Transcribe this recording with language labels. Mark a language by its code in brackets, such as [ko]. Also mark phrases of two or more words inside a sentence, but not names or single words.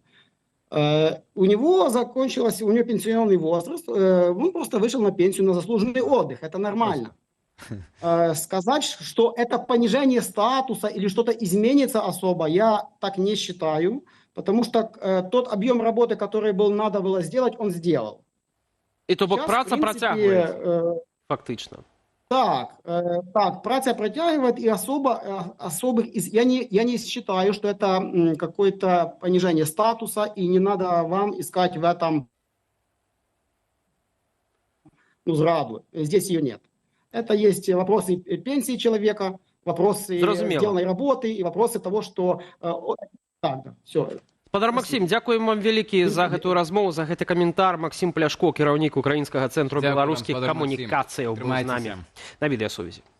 [ru] У него пенсионный возраст, он просто вышел на пенсию, на заслуженный отдых, это нормально. Сказать, что это понижение статуса или что-то изменится особо, я так не считаю, потому что тот объем работы, который надо было сделать, он сделал. [be] І то бок праца працягваецца, фактично. [ru] Так, праца протягивает, и особых, я не считаю, что это какое-то понижение статуса, и не надо вам искать в этом зраду. Здесь ее нет. Это есть вопросы пенсии человека, вопросы сделанной работы и вопросы того, что... Так, все. [be] Спадар Максим, дзякуем вам вялікі за гэтую размову, за гэты каментар. Максім Пляшко, кіраўнік Украінскага цэнтру беларускіх камунікацыяў, быў з намі на відэасувязі.